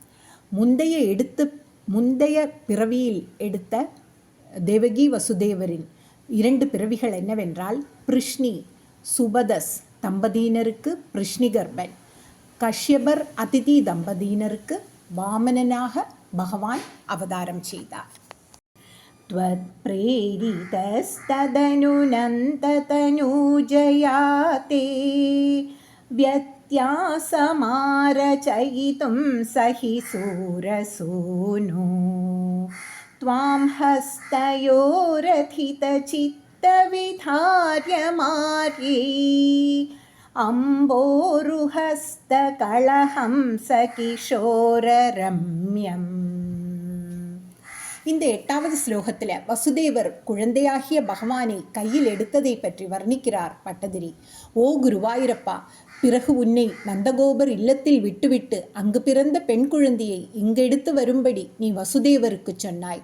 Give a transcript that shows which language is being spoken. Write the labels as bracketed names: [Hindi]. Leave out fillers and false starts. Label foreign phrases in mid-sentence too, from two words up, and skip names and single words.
[Tamil] முந்தைய பிறவியில் எடுத்த தேவகி வசுதேவரின் 2 பிறவிகள் என்னவென்றால், பிருஷ்ணி சுபதஸ் தம்பதியினருக்கு பிருஷ்ணிகர்பன், கஷ்யபர் அதிதி தம்பதியினருக்கு வாமனனாக பகவான் அவதாரம் செய்தார். [Sanskrit] त्वत्प्रेरितस्तदनुनन्ततनूजयाते व्यासमारचयितुं सहि सूरसूनो त्वां हस्तयोरथितचित्तविधार्यमार्ये अम्बोरुहस्तकलहंसकिशोररम्यम्. [Tamil] இந்த 8வது ஸ்லோகத்தில் வசுதேவர் குழந்தையாகிய பகவானை கையில் எடுத்ததை பற்றி வர்ணிக்கிறார் பட்டதிரி. ஓ குருவாயூரப்பா, பிறகு உன்னை நந்தகோபர் இல்லத்தில் விட்டுவிட்டு அங்கு பிறந்த பெண் குழந்தையை இங்கெடுத்து வரும்படி நீ வசுதேவருக்கு சொன்னாய்.